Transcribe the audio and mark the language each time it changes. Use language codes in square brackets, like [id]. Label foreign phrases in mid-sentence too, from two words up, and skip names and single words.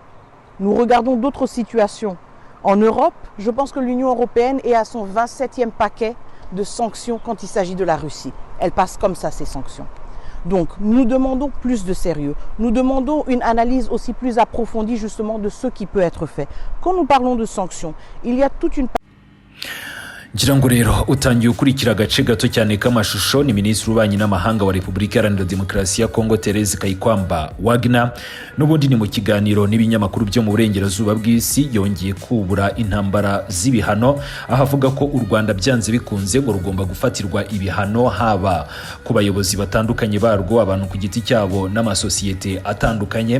[fr] Nous regardons d'autres situations. En Europe, je pense que l'Union européenne est à son 27e paquet de sanctions quand il s'agit de la Russie. Elle passe comme ça, ces sanctions. Donc, nous demandons plus de sérieux. Nous demandons une analyse aussi plus approfondie justement de ce qui peut être fait. Quand nous parlons de sanctions, il y a toute une... [rw] ngira ngo rero utangiye ukurikira agace gato cyane k'amashusho ni Minisitiri w'Ububanyi n'Amahanga wa Repubulika Iharanira Demokarasi ya Kongo Therese Kayikwamba Wagner n'ubundi ni mu kiganiro n'ibinyamakuru byo mu burengerazuba bw'isi yongeye kubura intambara z'ibihano aho avuga ko u Rwanda byanze bikunze ngo rugomba gufatirwa ibihano haba ku bayobozi batandukanye barwo abantu ku giti cyabo n'amasosiyete atandukanye.